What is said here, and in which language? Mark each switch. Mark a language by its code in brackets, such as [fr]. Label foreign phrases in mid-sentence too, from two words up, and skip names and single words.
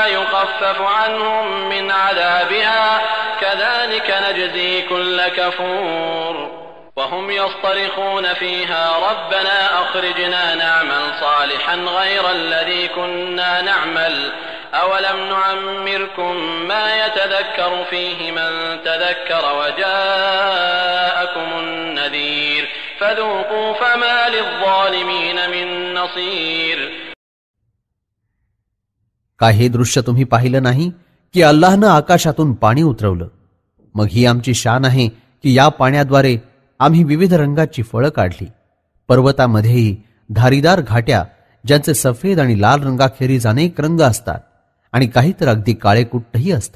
[ar] يخفف عنهم من عذابها كذلك نجزي كل كفور وهم يصطرخون فيها ربنا أخرجنا نعمل صالحا غير الذي كنا نعمل أولم نعمركم ما يتذكر فيه من تذكر وجاءكم النذير فذوقوا فما للظالمين من نصير [mr] काय हे दृश्य तुम्ही पाहिलं नाही की अल्लाहनं आकाशातून पाणी उतरवलं. मग ही आमची शान आहे की या पाण्याद्वारे आम्ही विविध रंगाची फळं काढली. पर्वतामध्येही धारीदार घाट्या ज्यांचे सफेद आणि लाल रंगाखेरीज अनेक रंग असतात आणि काही तर अगदी काळेकुट्टही असतात.